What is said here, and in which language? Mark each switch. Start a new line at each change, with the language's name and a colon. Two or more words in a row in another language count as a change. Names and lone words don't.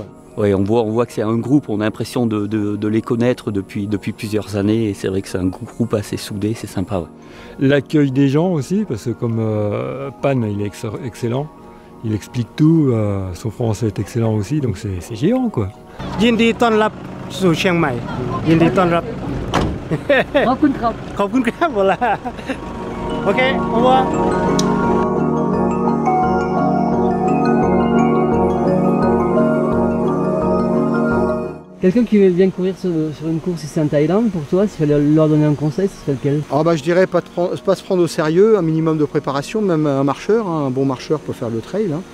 French: Oui, on voit que c'est un groupe, on a l'impression de les connaître depuis plusieurs années et c'est vrai que c'est un groupe assez soudé, c'est sympa. Ouais. L'accueil des gens aussi, parce que comme Pan, il est excellent, il explique tout, son français est excellent aussi, donc c'est géant quoi.
Thai: ยินดีต้อนรับสู่เชียงใหม่ยินดีต้อนรับ ขอบคุณครับ ขอบคุณครับ
French: voilà OK au revoir. Quelqu'un qui vient courir sur une course ici en Thaïlande, pour toi, s'il fallait leur donner un conseil, ce serait lequel? Je dirais pas se prendre au sérieux, un minimum de préparation, même un marcheur, hein, un bon marcheur peut faire le trail, hein.